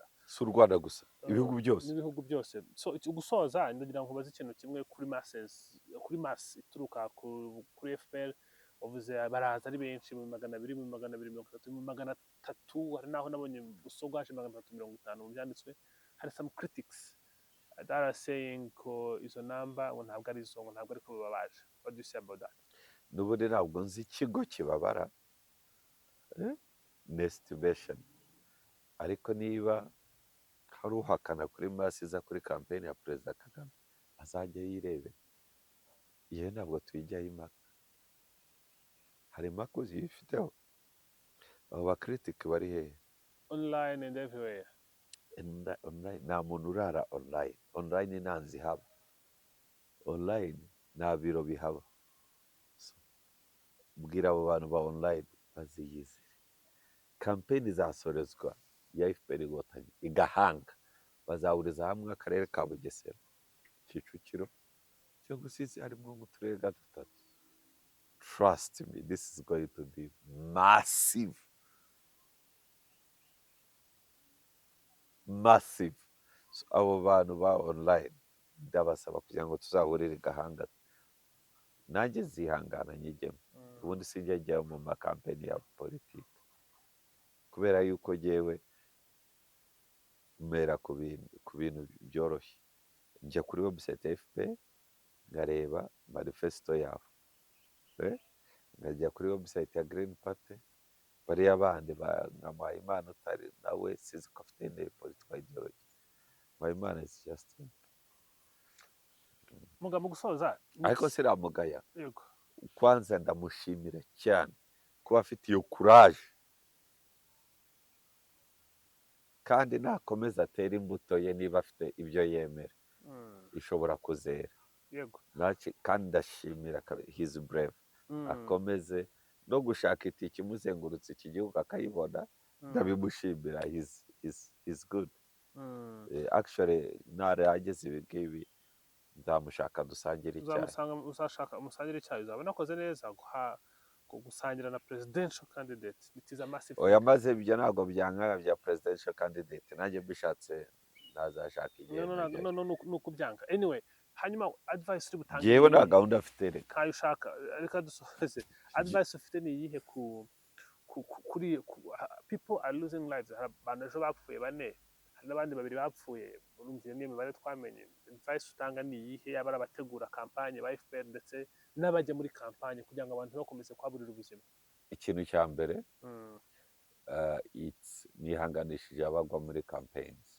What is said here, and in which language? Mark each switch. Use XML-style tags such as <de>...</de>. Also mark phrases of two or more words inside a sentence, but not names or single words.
<rw>Si u Rwanda gusa, ibihugu byose, n'ibihugu byose. Gusoza ndagira ngo ubaze ikintu kimwe kuri mass ituruka kuri FPR. Wavuze baraza ari benshi, mu 200, mu 230, mu 300, hari naho nabonye Busogo haje 350 mu byanditswe. Hari</rw> <en>some critics that are saying</en> <rw>ko izo namba ngo ntabwo ari izo, ngo ntabwo ari ko babaje.</rw> <en>What do you say about that?</en> <rw>N'ubundi ntabwo nzi ikigo kibabara estimation, ariko niba hari uhakana kuri masi iza kuri kampeni ya Perezida Kagame azajya yirebera. Iyo ntabwo tuyijyaho impaka, hari impaka uzifiteho. Abo bakritiki bari hehe?</rw> <en>Online and everywhere.</en> <rw>Online nta muntu urara online nta nzi haba, online nta biro bihaba. Bwira abo bantu ba online baziyizire. Kampeni zasorezwa ya FPR Inkotanyi i Gahanga, bazahuriza hamwe akarere ka Bugesera, Kicukiro, Rusizi, harimo nk'uturere gatatu.</rw> <en>Trust me, this is going to be massive. So,</en> <rw>abo bantu ba online ndabasaba kugira ngo tuzahurire i Gahanga, nanjye zihangana nyigemo. Ubundi sinjya njya mu makampeni ya politiki, kubera yuko jyewe mera ku bintu byoroshye. Njya kuri website ya FPR ngareba manifesto yabo, nkajya kuri website ya Green Party, bariya bandi nka Mpayimana utari nawe sizi ko afite indi</rw> <en>political ideology. Mpayimana is just</en> <rw>Mugabo gusoza, ariko siramugaya. Yego. Kwanza ndamushimira cyane kuba afite iyo courage, kandi nakomeza atera imbuto ye. Niba afite ibyo yemera ishobora kuzera. Yego. Kandi ndashimira</rw> <en>his brave.</en> <rw>Akomeze no gushaka itike imuzengurutse iki gihugu akayibona, ndabimushimira.</rw> <en>He's good.</en> <rw>Actually narageze ibi ngibi nzamushaka dusangire icyayi. Uzashaka musangire icyayi, uzabona akoze neza gusangira na</rw> <en>presidential candidate. It is a massive.</en> <rw>Oya, maze ibyo ntabwo byankaga bya</rw> <en>presidential candidate,</en> <rw>nanjye mbishatse nazashaka igihe. No, nuko byanga. Anyway, hanyuma advice uri butange. Yewe na gahunda afite reka. Kayo ushaka reka dusoze. Advice ufite ni iyihe kuri</rw> <en>people are losing lives.</en> <rw>Abantu ejo bapfuye 4, hari n'abandi 2 bapfuye. Urumvire niyo mibare twamenye. Advice utanga ni iyihe, yaba abategura kampanye ba FPR ndetse n'abajya muri kampanye, kugira ngo abantu bakomeze kwaburira ubuzima? Ikintu cya mbere nihanganishije abagwa muri campaigns.</rw>